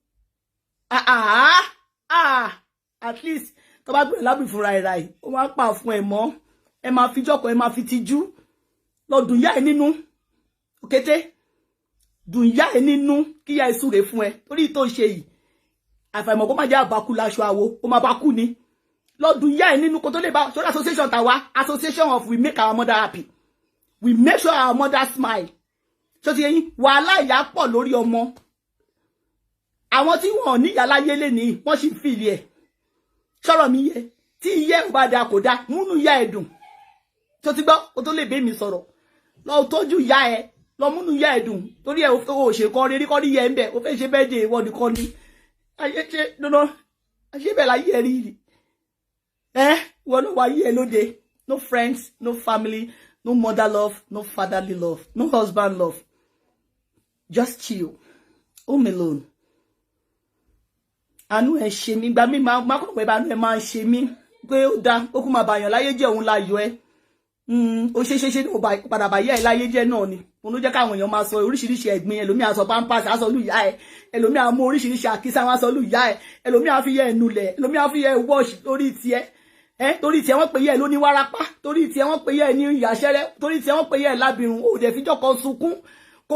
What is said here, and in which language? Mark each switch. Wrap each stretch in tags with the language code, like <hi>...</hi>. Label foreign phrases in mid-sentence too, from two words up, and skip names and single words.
<en>at least</en> <yo>tó bá gbé lábì fúnra ẹ̀ ra ẹ̀ ó máa pa fún ẹ̀ mọ́ ẹ máa fi jọ́kọ̀ ẹ máa fi tijú lọ́dún ìyá ẹ̀ nínú òkété dùn ìyá ẹ̀ nínú kí ìyá ẹ̀ súre fún ẹ torí tó ṣe yìí àfàìmọ̀ kó má jẹ́ àbákú láṣọ àwo ó máa bá kú ni lọ́dún ìyá ẹ̀ nínú kó tó lè bá sórí association tàwa</yo> <en>association of we make our mother happy we make sure our mother smile</en> <yo>so ti yín wàhálà ìyá pọ̀ lórí ọmọ àwọn tí wọn ò ní ìyá láyé lénìí wọ́n sì fi ilé ẹ̀ sọ̀rọ̀ mi yẹ tí ìyá ẹ̀ bá da kò da múnú ìyá ẹ̀ dùn tó ti gbọ́ kó tó lè bẹ́ mi sọ̀rọ̀ lọ tọ́jú ìyá ẹ̀ lọ múnú ìyá ẹ̀ dùn torí ẹ̀ ò ṣe kan rírí kọ́ ní yẹ ń bẹ̀ ó fẹ́ ṣe bẹ́ẹ̀ dé ìwọ nìkan ni ayé ṣe dandan ayé bẹ̀ láyé ẹ̀ rí wọn ló wá yé ẹ lóde</yo> <en>no friends no family no mother love no fatherly love no husband love just chill home alone</en> <yo>àánú ẹ ṣe mí gba mí má kọ̀ pé àánú ẹ máa ń ṣe mí pé ó dá ó kú máa bàyàn láyé jẹ́ òun láyọ̀ ẹ ó ṣe ní padà bàyẹ̀ ẹ láyé jẹ́ náà ni òun ló jẹ́ káwọn èèyàn máa sọ oríṣiríṣi ẹ̀gbin ẹlòmíà sọ pampers aṣọ lùyà ẹ ẹlòmíà mú oríṣiríṣi àkísà wọn aṣọ lùyà ẹ ẹlòmíà fi yẹ ẹnulẹ̀ ẹlòmíà fi yẹ wash lórí tiẹ̀ torí tiẹ̀ wọ́n pè yẹ lóní wárápá torí tiẹ̀ wọ́n pè yẹ ní ìyàṣẹ́rẹ́ torí tiẹ̀ wọ́n pè yẹ lábìrún òde fíjọ́ kan sunkún kó</yo>